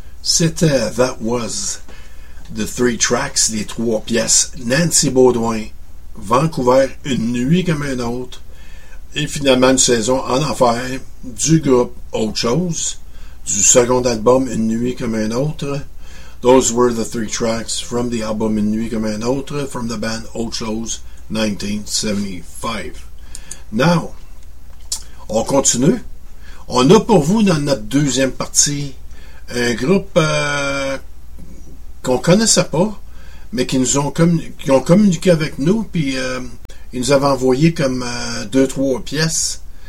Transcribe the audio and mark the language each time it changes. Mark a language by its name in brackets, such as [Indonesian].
[French] C'était [English] That Was the Three Tracks, [French] les trois pièces, Nancy Beaudoin, Vancouver, une nuit comme un autre, et finalement une saison en enfer du groupe Autre Chose, du second album Une nuit comme un autre. [English] Those were the three tracks from the album Une nuit comme un autre from the band Autre Chose, 1975. [French] Now, on continue. On a pour vous dans notre deuxième partie un groupe qu'on connaissait pas, mais qui ont communiqué avec nous, puis ils nous avaient envoyé comme deux, trois pièces.